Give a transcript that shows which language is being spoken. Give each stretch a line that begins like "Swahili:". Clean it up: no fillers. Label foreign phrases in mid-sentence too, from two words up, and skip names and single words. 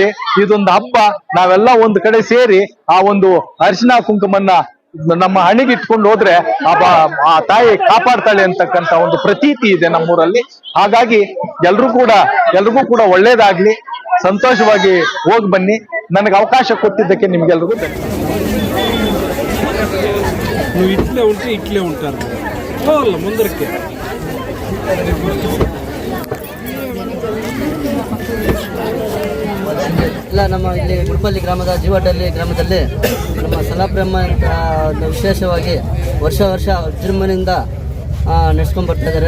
Kannada: ಇದೊಂದು ಹಬ್ಬ, ನಾವೆಲ್ಲ ಒಂದು ಕಡೆ ಸೇರಿ ಆ ಒಂದು ಅರಿಶಿನ ಕುಂಕುಮನ್ನ ನಮ್ಮ ಹಣಿಗೆ ಇಟ್ಕೊಂಡು ಹೋದ್ರೆ ಆ ತಾಯಿ ಕಾಪಾಡ್ತಾಳೆ ಅಂತಕ್ಕಂತ ಒಂದು ಪ್ರತೀತಿ ಇದೆ ನಮ್ಮೂರಲ್ಲಿ. ಹಾಗಾಗಿ ಎಲ್ರಿಗೂ ಕೂಡ ಒಳ್ಳೇದಾಗ್ಲಿ, ಸಂತೋಷವಾಗಿ ಹೋಗಿ ಬನ್ನಿ. ನನಗೆ ಅವಕಾಶ ಕೊಟ್ಟಿದ್ದಕ್ಕೆ ನಿಮ್ಗೆಲ್ರಿಗೂ
Telugu: నువ్వు ఇట్లే ఉంటే ఇట్లే ఉంటారు. పోవాల ముందరికి.
Kannada: ಇಲ್ಲ, ನಮ್ಮ ಇಲ್ಲಿ ಗುಡ್ಪಲ್ಲಿ ಗ್ರಾಮದ ಜೀವಟಲ್ಲಿ ಗ್ರಾಮದಲ್ಲಿ ನಮ್ಮ ಸಲಾಬ್ರಹ್ಮ ಅಂತ ವಿಶೇಷವಾಗಿ ವರ್ಷ ವಿಜೃಂಭಣೆಯಿಂದ ನಡೆಸ್ಕೊಂಡು ಬರ್ತಾ ಇದ್ದಾರೆ.